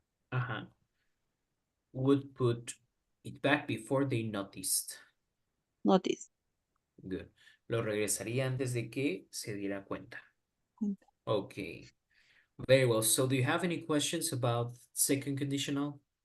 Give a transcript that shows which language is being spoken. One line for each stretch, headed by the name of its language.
English: ajá, would put it back before they noticed. Notice. Good.
Spanish: Lo regresaría antes de que se diera cuenta.
English: Okay. Very well. So do you have any questions about second conditional?